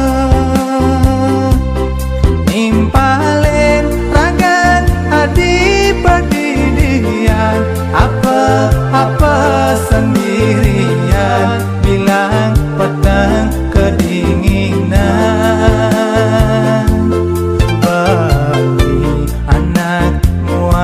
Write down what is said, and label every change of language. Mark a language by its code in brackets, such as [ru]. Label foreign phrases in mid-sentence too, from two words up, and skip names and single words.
[ban] Nimpalin ragan adi pedidian. [id] Apa sendirian bilang petang kedinginan.